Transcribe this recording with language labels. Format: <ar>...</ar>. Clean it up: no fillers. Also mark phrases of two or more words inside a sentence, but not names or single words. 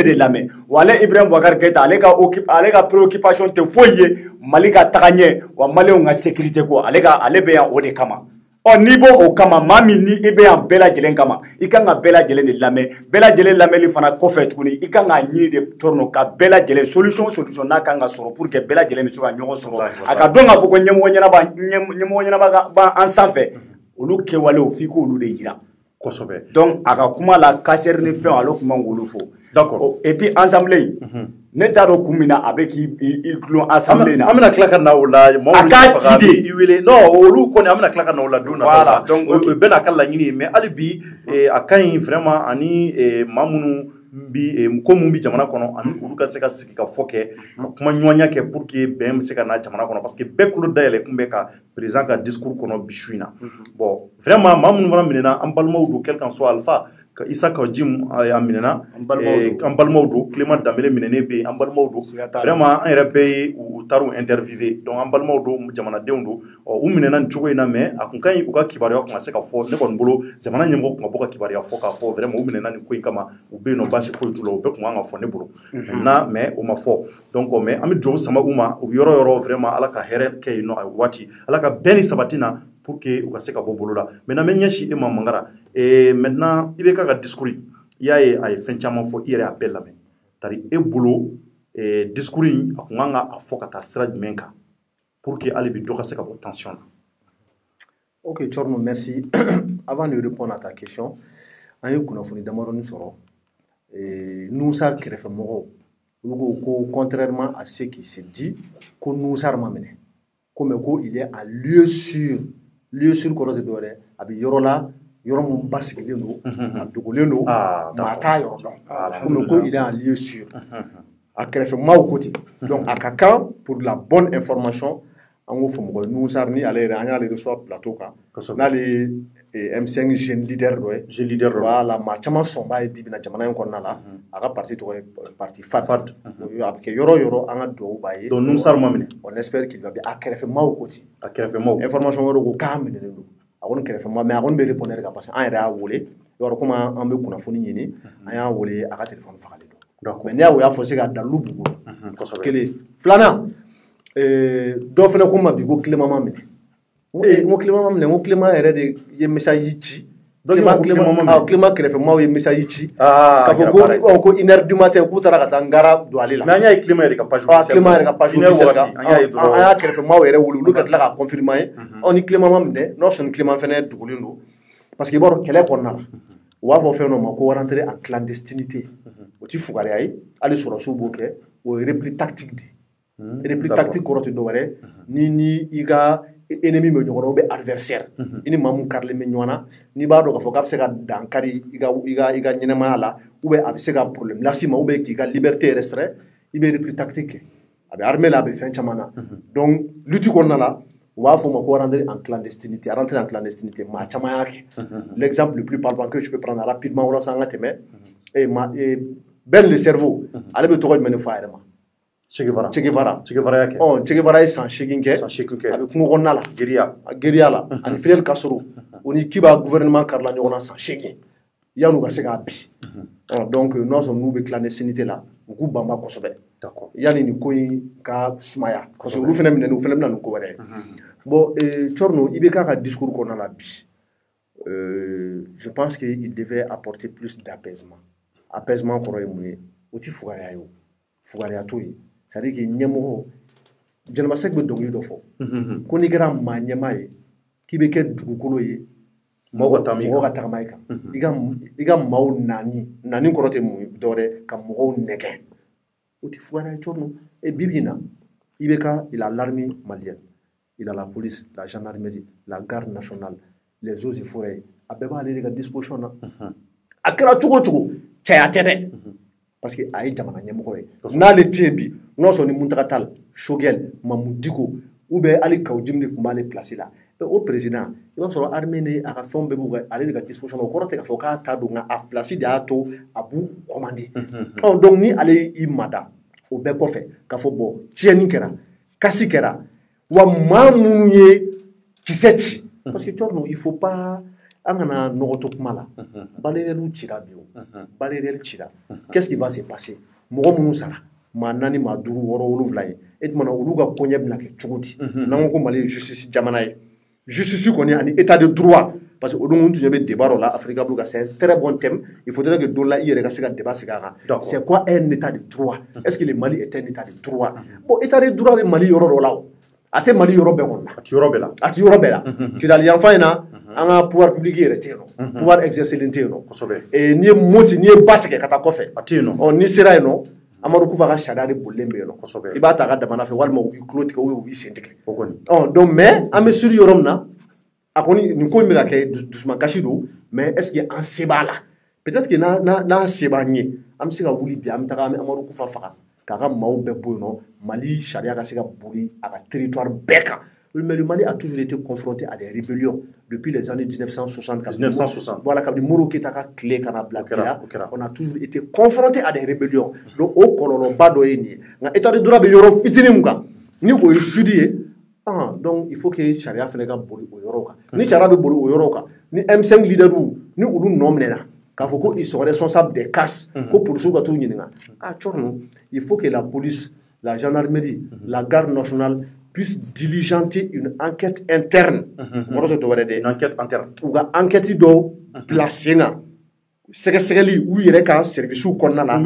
<bm>de lamɛn wa ale Ibrahim Boubacar Keïta ale ka préoccupation tɛ foyi ye Mali ka taga ɲɛ wa maliyɛnw ka sécurité ko ale bɛ yan o de kama n'i b'o o kama maa min ni i bɛ yan bɛɛ lajɛlen kama i kan ka bɛɛ lajɛlen de lamɛn bɛɛ lajɛlen lamɛnli fana kɔfɛ tuguni i kan k'a ɲini de Tchorno ka bɛɛ lajɛlen solution n'a kan ka sɔrɔ</bm> <fr>pour que</fr> <bm>bɛɛ lajɛlen bɛ se ka ɲɔgɔn sɔrɔ a ka dɔn k'a fɔ ko ɲɛmɔgɔ ɲɛnaba b'an sanfɛ olu kɛwalew f'i k'olu de yira kosɛbɛ donc a ka kuma la kasɛri ni fɛnw ale kuma k'olu fɔ</bm> <fr>d'accord et puis assemblée</fr> <bm>ne t'a dɔn kun min na a bɛ k'i dulon assemblée na an bɛna tila ka na o la a k'a ci de i wele non olu kɔni an bɛna tila ka na o la don nataw la donc bɛɛ n'a ka laɲini ye mais hali bi a ka ɲi vraiment ani maa minnu bi ko mun bi jamana kɔnɔ ani olu ka se ka sigi ka fɔ kɛ ka kuma ɲɔgɔnya kɛ</bm> <fr>pour que</fr> <bm>bɛn bɛ se ka na jamana kɔnɔ</bm> <fr>parce que</fr> <bm>bɛɛ tulo dayɛlɛ kun bɛ ka président ka discours kɔnɔ bi su in na</bm> <fr>bon vraiment</fr> <bm>maa minnu fana minɛna an balimaw don</bm> <fr>quelqu'un soit</fr> <bm>Alpha Issa Kajim a minɛna an balimaw don Clément Danbele minɛnen bɛ yen an balimaw don vraiment an yɛrɛ bɛɛ ye u taar'u</bm> <fr>interviewé donc</fr> <bm>an balimaw don jamanadenw don u minɛna nin cogo in na mais a kun ka ɲi u ka kibaruya kun ka se ka fɔ ne kɔni bolo jamana ɲɛmɔgɔ kun ka bɔ ka kibaruya fɔ k'a fɔ vraiment u minɛna nin ko in kama u bɛ yen nɔ baasi foyi t'u la o bɛɛ kun kan ka fɔ ne bolo</bm> <fr>maintenant mais</fr> <bm>o ma fɔ</bm> <fr>donc mais</fr> <bm>an bɛ dugawu sama u ma u bɛ yɔrɔ yɔrɔ vraiment Ala ka hɛrɛ kɛ yen nɔ a waati Ala ka bɛn ni sabati na</bm> <fr>pour que</fr> <bm>u ka se ka bɔ bolo la maintenant n bɛ ɲɛsin e ma Mangara maintenant i bɛ ka discours i y'a ye a ye fɛn caman fɔ i yɛrɛ y'a bɛɛ lamɛn</bm> <fr>c'est-à-dire</fr> <bm>e bolo discours in a kun kan ka a fɔ ka taa sira jumɛn kan</bm> <fr>pour que</fr> <bm>hali bi dɔ ka se ka bɔ tension na.</bm> <fr>Ok Tchorno, merci. Avant de répondre à ta question,</fr> <bm>an ye kunnafoni damadɔni sɔrɔ Nusar kɛrɛfɛ mɔgɔw olu ko</bm> <fr>contrairement à ce qui se dit</fr> <bm>ko Nusar ma minɛ ko mais ko il</bm> <fr>est à lieu sûr</fr> <bm>kɔrɔ tɛ dɔwɛrɛ a bɛ yɔrɔ la yɔrɔ mun basigilen don a dogolen don maa t'a yɔrɔ dɔn ko mais ko</bm> <fr>il est à lieu sûr</fr> <bm>a kɛrɛfɛ maaw ko ten donc a ka kan</bm> <fr>pour la bonne information</fr> <bm>an k'o fɔ mɔgɔ ye Nusar ni ale yɛrɛ an y'ale</bm> <fr>reçoit plateau</fr> <bm>kan n'ale M5</bm> <fr>jeune leader</fr> <bm>dɔ ye voilà maa caman sɔnbaa ye bi bi in na jamana in kɔnɔna la a ka parti tɔgɔ ye parti FAD a bɛ kɛ yɔrɔ yɔrɔ an ka dugawu b'a ye donc Nusar ma minɛ</bm> <fr>on espère qu'il va bien</fr> <bm>a kɛrɛfɛ maaw ko ten a kɛrɛfɛ maaw information wɛrɛ ko k'a minɛlen don a kɔni kɛrɛfɛ maa mais a kɔni bɛ répondre kan</bm> <fr>parce que</fr> <bm>an yɛrɛ y'a wele yɔrɔ komi an bɛ kunnafoni ɲini an y'a wele a ka téléphone fagalen don mais n'i y'a fɔ se ka dalu b'u bolo kelen filanan dɔ fana ko ma bi ko Clément ma minɛ Ngo climat mam ne ngo climat yɛrɛ de ye message ci. Climat kɛrɛfɛ maaw ye message ci. Ka fɔ ko</bm> <fr>1h du matin</fr> <bm>k'u taara ka taa Ngara don ale la. Mais an y'a ye climat yɛrɛ ka</bm> <fr>page officielle.</fr> <bm>Climat yɛrɛ ka</bm> <fr>page officielle</fr> <bm>an y'a kɛrɛfɛ maaw yɛrɛ wuli olu ka tila ka confirmer ni climat mam dɛ n'o sɔn climat fɛnɛ dogolen don</bm> <fr>parce que</fr> <bm>i b'a dɔn kɛlɛ kɔnɔna la u b'a fɔ fɛn dɔ ma ko</bm> <fr>rentrer en clandestinité</fr> <bm>o ti fugariya ye hali sɔrɔsiw b'o kɛ o ye</bm> <fr>repli tactique</fr> <bm>de ye</bm> <fr>repli tactique</fr> <bm>kɔrɔ tɛ dɔwɛrɛ ni i ka ennemi bɛ ɲɔgɔn na</bm> <fr>ou bien adversaire</fr> <bm>i ni maa mun karilen bɛ ɲɔgɔn na n'i b'a dɔn k'a fɔ k'a bɛ se ka dankari i ka ɲɛnɛmaya la</bm> <fr>ou bien</fr> <bm>a bɛ se ka problème las'i ma ou bien k'i ka</bm> <fr>liberté restreint</fr> <bm>i bɛ</bm> <fr>repli tactique</fr> <bm>kɛ a bɛ armée la a bɛ fɛn caman na</bm> <fr>donc lutte</fr> <bm>kɔnɔna la u b'a fɔ ma ko</bm> <fr>rentrer en clandestinité rentrer en clandestinité</fr> <bm>maa caman y'a kɛ</bm> <fr>l'exemple le plus palpable que je peux prendre rapidement</fr> <bm>walasa an ka tɛmɛ Ben</bm> <fr>le cerveau</fr> <bm>ale bɛ tɔgɔ jumɛn de fɔ a yɛrɛ ma Che Guevara y'a kɛ Che Guevara ye san 8 kɛ a bɛ kungo kɔnɔna la guérilla la ani Fidel Castro o ni Cuba gouvernement karila ɲɔgɔn na san 8 yan'u ka se k'a bi donc n'o sɔrɔ n'u bɛ clandestinité la u k'u banba kosɛbɛ yanni nin ko in ka sumaya</bm> <fr>parce que</fr> <bm>olu fana minɛ u fana bɛna nin ko wɛrɛ ye bon Tchorno i bɛ k'a ka discours kɔnɔna la bi</bm> <fr>je pense qu'il devait apporter plus d'apaisement apaisement</fr> <bm>kɔrɔ ye mun ye o ti fugariya ye o fugariya t'o ye</bm> <fr>c'est à dire que</fr> <bm>ɲɛmɔgɔ Jɛnɛba Sɛki bɛ dɔnkili dɔ fɔ ko n'i kɛra maa ɲɛmaa ye k'i bɛ kɛ dugukolo ye mɔgɔw ka tagama i kan i ka maaw nani kɔrɔ tɛ mun ye dɔwɛrɛ ka mɔgɔw nɛgɛn o ti fugariya ye Tchorno bi bi in na</bm> <fr>il a l'armée malienne il a la police la gendarmerie la garde nationale les eaux et forêts</fr> <bm>a bɛɛ b'ale de ka disposition na a kɛra cogo o cogo cɛya tɛ dɛ</bm> <fr>parce que</fr> <bm>a ye jamana ɲɛmɔgɔ ye n'ale tɛ yen bi n'o sɔrɔ ni Muntaka Tall Choguel Mamu Diko</bm> <fr>ou bien</fr> <bm>ali Kawujimi de tun b'ale place la o président i b'a sɔrɔ armée ni a ka fɛnw bɛɛ b'u ale de ka disposition na o kɔrɔ tɛ k'a fɔ k'a ta don nka a place de y'a to a b'u</bm> <fr>commander donc</fr> <bm>ni ale y'i mada o bɛɛ kɔfɛ k'a fɔ bon tiɲɛni kɛra kasi kɛra wa maa minnu ye kisɛ ci</bm> <fr>parce que Tchorno il faut pas</fr> <bm>an kana nɔgɔ to kuma la balayɛliw cira bi o balayɛli cira</bm> <fr>qu'est-ce qui va se passer</fr> <bm>mɔgɔ minnu sara maa 4 maa 5 6 7 ye e tuma na olu ka koɲɛ bɛna kɛ cogo di n'an ko ko Mali ye justice jamana ye justice kɔni ani</bm> <fr>état de droit parce que</fr> <bm>o don tun bɛ débat dɔ la Africa Blue</bm> <fr>c'est un très bon thème il faudrait que</fr> <bm>don la i yɛrɛ ka se ka débat sigi a kan</bm> <fr>c'est quoi un état de droit est-ce que le Mali est un état de droit bon état de droit</fr> <bm>bɛ Mali yɔrɔ dɔ la o a tɛ Mali yɔrɔ bɛɛ kɔnɔ a ti yɔrɔ bɛɛ la kidali yanfan in na an ka</bm> <fr>pouvoir public</fr> <bm>yɛrɛ tɛ yen nɔ</bm> <fr>pouvoir exercer</fr> <bm>len tɛ yen nɔ n'i ye moti n'i ye ba tigɛ ka taa kɔfɛ a tɛ yen nɔ n'i sera yen nɔ Amadu Kufa ka sariya de bolilen bɛ yen nɔ i b'a ta a ka damana fɛ walima u b'i tulo tigɛ ou b'i sen tigɛ</bm> <fr>donc mais</fr> <bm>an bɛ siri yɔrɔ min na a kɔni nin ko in bɛ ka kɛ dusumakasi don</bm> <fr>mais est ce que</fr> <bm>an se b'a la</bm> <fr>peut-être que</fr> <bm>n'a se b'an ye an bɛ se ka wuli bi an bɛ taga an bɛ Amadu Kufa faga k'a ka maaw bɛɛ bɔ yen nɔ Mali sariya ka se ka boli a ka territoire bɛɛ kan</bm> <fr>mais le Mali a toujours été confronté à des rébellions depuis les années 1960. Voilà, quand</fr> <bm>Moro Keïta ka tile kana bila kɛra</bm> <fr>on a toujours été confronté à des rébellions</fr> <bm>donc o kɔlɔlɔba dɔ ye nin ye nka</bm> <fr>état de droit</fr> <bm>bɛ yɔrɔ fitinin min kan ni o ye sudi ye</bm> <fr>donc il faut que</fr> <bm>sariya fana ka boli o yɔrɔw kan ni sariya bɛ boli o yɔrɔw kan ni M5 leaderw ni olu nɔ minɛna k'a fɔ ko</bm> <fr>ils sont responsables des casses</fr> <bm>ko policiers ka t'u ɲininka Tchorno</bm> <fr>il faut que la police la gendarmerie la garde nationale puisse diligenter une enquête interne. Une enquête interne. Ou une enquête dont placée na.</fr> <bm>Sɛgɛsɛgɛli u yɛrɛ ka service kɔnɔna la.</bm>